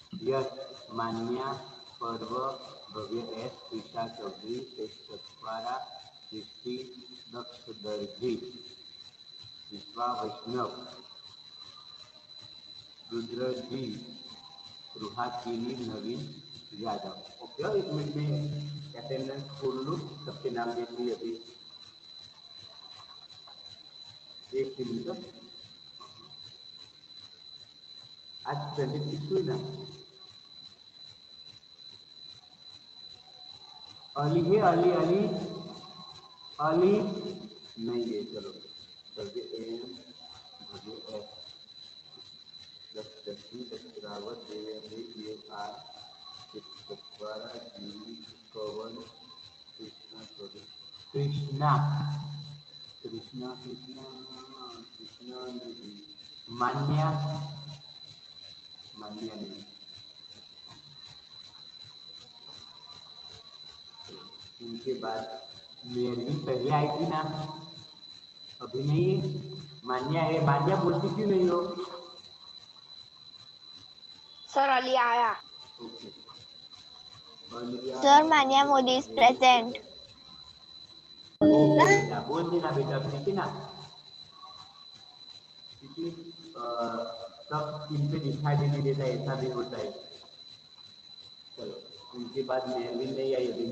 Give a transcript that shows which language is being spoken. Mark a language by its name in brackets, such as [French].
[Gujarati] યશ, માન્યા, પર્વ, ભવ્ય એસ, ઈશા ચૌધરી, સચવારા, સૃષ્ટિ, દક્ષ દરજી, વિશ્વા વૈષ્ણવ, रुद्रजी, सुहासिनी, नवीन यादव. [Hindi] ओके, 1 मिनट में अटेंडेंस खोल लूँ, सबके नाम देख लीजिए अभी. 1 मिनट. आज 26 हुई ना. अली है, अली अली अली नहीं है. चलो भव्य एम, भव्य एस, दक्षिण रावत, देवेंद्र, देव आर, सतवारा, जीवी, पवन, कृष्णा चौधरी, कृष्णा कृष्णा कृष्णा कृष्णा नदी, मान्या मान्या नहीं. उनके बाद मेरी पहले आई थी ना, अभी नहीं है. मान्या है. मान्या बोलती क्यों नहीं हो? सर अली आया. Okay. [English] Sir, Manya Modi is present. [Hindi] बेटा बोल देना बेटा, ठीक है ना. क्योंकि सब स्क्रीन पे दिखाई भी नहीं देता, ऐसा भी होता है. चलो, उनके बाद मेहरवीन नहीं आई अभी.